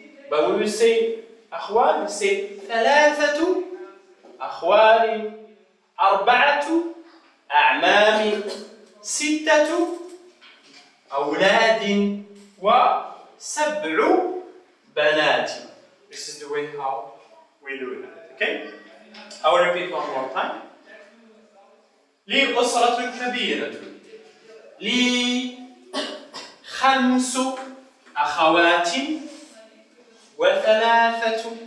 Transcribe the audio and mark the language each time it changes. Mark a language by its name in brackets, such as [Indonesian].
[English] But when we say [Arabic] أخوال, we say ثلاثة أخوال, أربعة أعمام, ستة أولاد, وسبع بنات. [English] This is the way how we do it. Okay? I will repeat one more time. [Arabic] لي أسرة كبيرة. لي 5 أخوات وثلاثة